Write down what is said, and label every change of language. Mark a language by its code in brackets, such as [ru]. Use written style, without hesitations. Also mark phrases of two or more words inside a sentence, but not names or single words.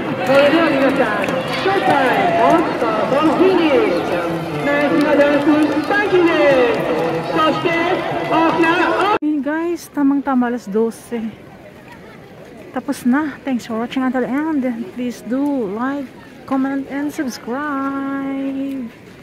[ja] それでは皆さん、ショータイム、モンスター、フィニッシュ。ナイスなダンス、サンキューです。そして、大きな、 [en] Hey guys, [tl] tamang-tama alas 12. Tapos na. [en] Thanks for watching until the end. Please do like, comment, and subscribe.